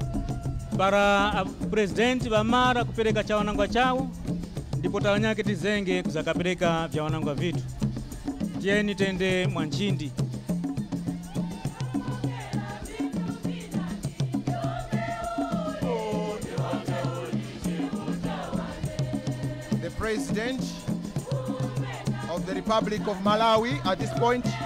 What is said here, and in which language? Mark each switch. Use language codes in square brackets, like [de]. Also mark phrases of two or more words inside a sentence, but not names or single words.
[tum] Para presidenti vamara kupereka cha wanangwa chawo ndipo tawanyake tizenge kuzakapereka vya wanangwa vitu. Tieni tende mwanchindi. [en] The President of the Republic of Malawi at this point.